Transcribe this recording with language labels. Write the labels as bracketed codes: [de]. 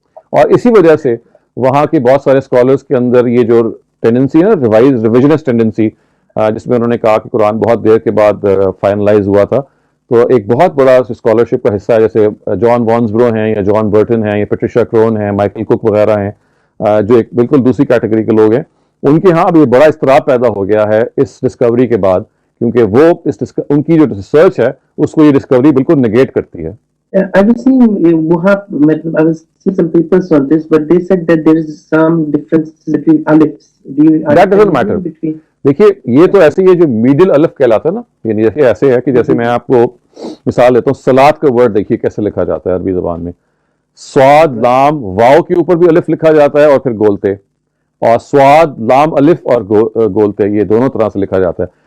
[ur] اور اسی وجہ سے وہاں کے بہت سارے اسکالرس کے اندر یہ جو ٹینڈنسی ہے نا، ریویژنسٹ ٹینڈنسی، جس میں انہوں نے کہا کہ قرآن بہت دیر کے بعد فائنلائز ہوا تھا، تو ایک بہت بڑا اسکالرشپ کا حصہ ہے، جیسے جان وانسبرو ہیں یا جان برٹن ہیں یا پیٹریشیا کرون ہیں، مائیکل کوک وغیرہ ہیں، جو ایک بالکل دوسری کیٹیگری کے لوگ ہیں. ان کے ہاں اب یہ بڑا اضطراب پیدا ہو گیا ہے اس ڈسکوری کے بعد، کیونکہ وہ ان کی جو ریسرچ ہے اس کو یہ ڈسکوری بالکل نگیٹ کرتی ہے. [en] I was seeing I was seeing some papers on this, but they said that there is some difference between alifs. That doesn't matter. [ur] دیکھیے یہ تو ایسے ہی ہے جو میڈل الف کہلاتا ہے نا، یعنی جیسے ایسے ہے کہ جیسے میں آپ کو مثال دیتا ہوں، صلاۃ کا ورڈ دیکھیے کیسے لکھا جاتا ہے عربی زبان میں. سواد لام واو کے اوپر بھی الف لکھا جاتا ہے اور پھر گولتے، اور سواد لام الف اور گولتے یہ دونوں طرح سے لکھا جاتا ہے.